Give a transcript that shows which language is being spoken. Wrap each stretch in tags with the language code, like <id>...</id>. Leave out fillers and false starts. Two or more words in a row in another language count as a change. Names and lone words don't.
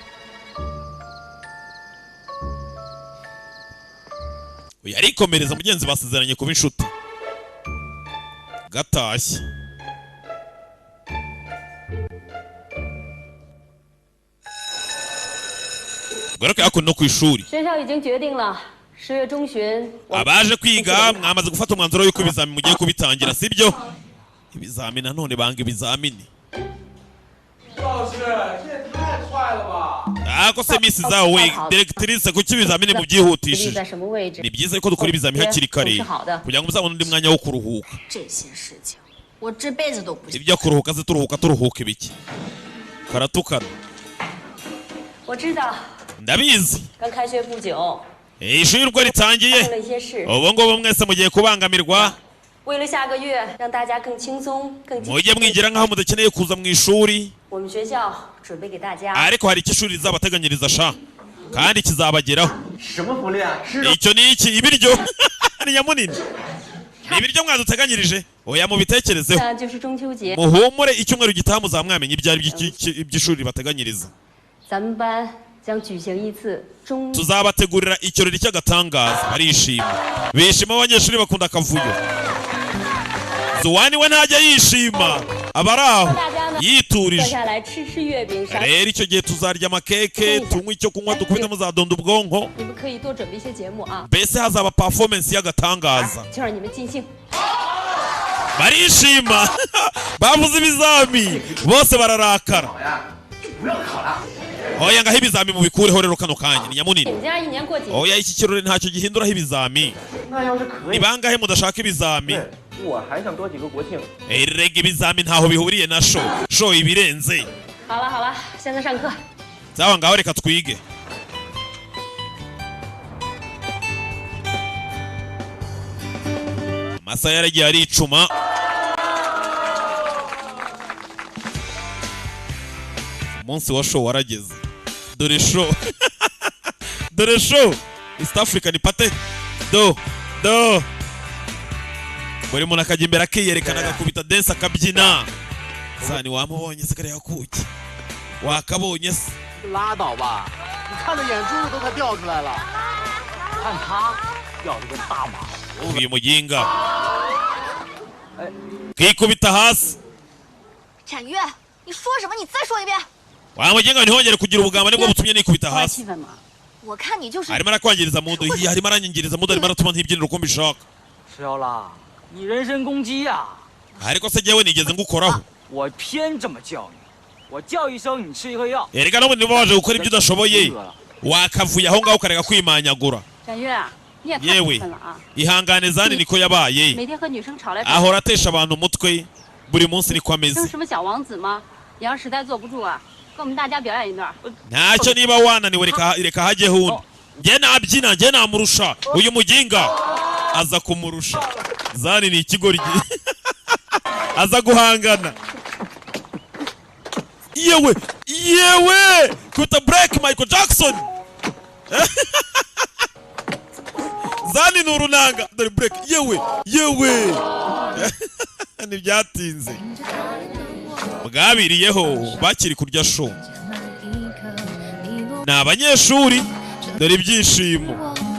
<rw>uyu arikomereza mugenzi basezeranye kuba inshuti gatashye garuka hakuno no ku ishuri</rw> <zh>学校已经决定了，10月中旬。</zh> <rw>abaje kwiga mwamaze gufata umwanzuro yuko ibizamini mugiye kubitangira sibyo ibizamini nanone banga ibizamini</rw> <zh>老师，这也太快了吧！</zh> <rw>ako se misi zawe directrice kuki ibizamini</rw> <zh>立</zh> <rw>mubyihutishije</rw> <zh>在什么位置？</zh> <rw>ni byiza ko dukora ibizamini hakiri kare kugira ngo muzabone undi mwanya wo kuruhuka</rw> <zh>这些事情，我这辈子都不想。</zh> <rw>ibyo kuruhuka se turuhuka ibiki karatukana</rw> <zh>我知道，</zh> <rw>ndabizi</rw> <zh>刚开学不久，</zh> <rw>ishuri rwo</rw> <zh>发</zh> <rw>ritangiye</rw> <zh>生了一些事。</zh> <rw>ubu ngubu mwese mugiye kubangamirwa</rw> <zh>为了下个月让大家更轻松、更积</zh> <rw>mujye mwigira nk'aho mudakeneye kuza mu ishuri</rw> <zh>我们学校准备给大家</zh> <rw>ariko hari icyo ishuri rizabateganyiriza sha kandi kizabageraho</rw> <zh>什么福利啊？吃</zh> <rw>icyo ni iki ibiryo ni nyamunini ni ibiryo mwaduteganyirije oya mubitekerezeho</rw> <zh>那就是中秋节，</zh> <rw>muhumure icyumweru gitaha muzamwamenye ibyo ari iby'ishuri ribateganyiriza</rw> <zh>咱们班将举行一次中</zh> <rw>tuzabategurira ikirori cy'agatangaza barishima bishima abanyeshuri bakunda akavuyo Zuwani we ntajya yishima aba ari aho</rw> <zh>大家呢坐</zh> <rw>yiturije</rw> <zh>下来吃月饼啥，</zh> <rw>rero icyo gihe tuzarya amakeke tunywe icyo kunywa dukubite muzadonda ubwonko</rw> <zh>你们可以多准备一些节目啊，</zh> <rw>mbese hazaba performance y'agatangaza</rw> <zh>就让你们尽兴。</zh> <rw>barishima bavuze ibizami bose bararakara</rw> <zh>好呀，就不要考了。</zh> <rw>oya ngaho ibizami mubikureho rero kano kanya ni</rw> <zh>你</zh> <rw>nyamunini</rw> <zh>们家一年过几？</zh> <rw>oya iki kirori ntacyo gihinduraho ibizami</rw> <zh>那要是可</zh> <rw>ni</rw> <zh>以，</zh> <rw>bangahe mudashaka ibizami</rw> <zh>对，我还想多几个国庆。</zh> <rw>erega ibizami ntaho bihuriye na sho ibirenze</rw> <zh>好了好了，现在上课。</zh> <rw>zawa ngaho reka twige amasaha yaragiye aricuma umunsi wa show warageze dore show dore show East African pate do buri muntu akajya imbere akiyerekana agakubita dance akabyina sani wamubonye se kariya kuki wakabonye se</rw> <zh>拉倒吧，你看的眼珠子都快掉出来了。看他掉的跟大马猴。</zh> <rw>uyu muginga kikubita hasi</rw> <zh>展月，你说什么？你再说一遍。</zh> <rw>wa muginga ntihongere kugira ubugamba nibwo butumye nikubita</rw> <zh>破坏</zh> <rw>hasi</rw> <zh>气氛嘛。我看你就是</zh> <rw>arimo arakwangiriza mudu harimo aranyingiriza mudu arimo aratuma ntibyinira uko mbishaka</rw> <zh>石妖啦，你人身攻击呀、</zh> <rw>ariko se jyewe nigeze ngukoraho</rw> <zh>我偏这么叫你，我叫一声你吃一颗药。</zh> <rw>erega n'ubundi niba waje gukora ibyo udashoboye</rw> <zh>饿了，</zh> <rw>wakavuye aho ngaho ukareka kwimanyagura</rw> <zh>展月，你也太过</zh> <rw>yewe</rw> <zh>分了啊！</zh> <rw>ihangane zani niko yabaye</rw> <zh>每天和女生吵来吵</zh> <rw>ahora atesha abantu umutwe buri munsi niko</rw> <zh>去，生</zh> <rw>ameze</rw> <zh>什么小王子吗？你要实在坐不住啊，跟我们大家表演一段。</zh> <rw>ntacyo niba wananiwe reka hajyeho undi njye nabyina njye namurusha uyu muginga aza kumurusha zani ni ikigoryi aza guhangana yewe kuta break Michael Jackson zani ni urunanga dore break yewe ntibyatinze bwabiriyeho bakiri kurya show ni abanyeshuri dore ibyishimo</rw>